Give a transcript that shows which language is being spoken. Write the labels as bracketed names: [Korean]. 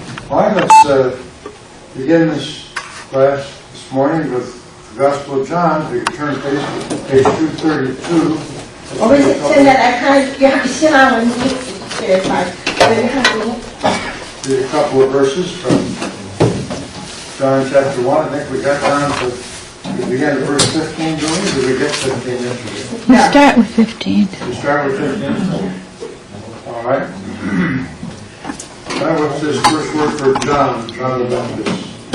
[English] All right, let's begin this class this morning with the Gospel of John. If you turn page 232. [Chinese] 我们现在来看希腊文学法，约翰福音。 [English] Read a couple of verses from John chapter 1. I think we got down to, we began at verse 15, did we? Did we get 15 yesterday? We'll start with 15. We start with 15? All right. Now what's this first word for John the Baptist?